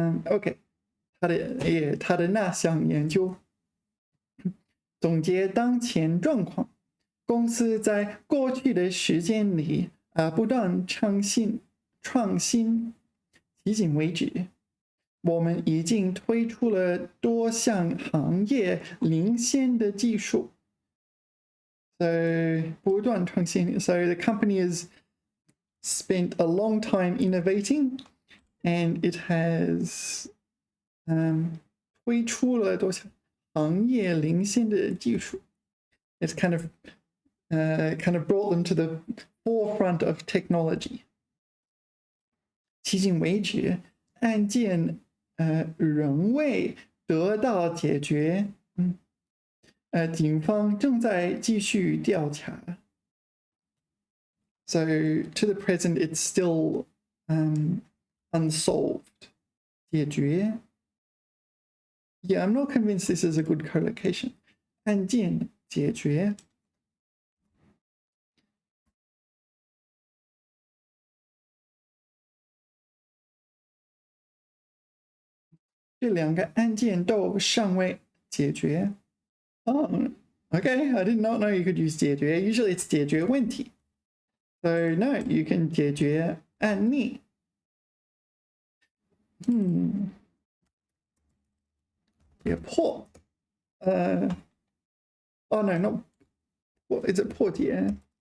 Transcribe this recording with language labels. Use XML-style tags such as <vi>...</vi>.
<zh>OK， 他的那项研究总结当前状况，公司在过去的时间里不断创新，迄今为止，我们已经推出了多项行业领先的技术。 So 不断创新。</zh> <en>So the company has spent a long time innovating, and it has</en> <zh>推出了多项行业领先的技术。</zh> <en>It's kind of brought them to the forefront of technology.</en> <zh>迄今为止，案件仍未得到解决。警方正在继续调查。</zh> <en>So to the present, it's still unsolved.</en> <zh>解决。</zh> <en>Yeah, I'm not convinced this is a good collocation.</en> <zh>案件解决。这两个案件都尚未解决。</zh> <en>Oh, okay. I did not know you could use 解决. Usually it's 解决问题. So no, you can 解决案例。解破。Oh no, not. Is it 破解？</en>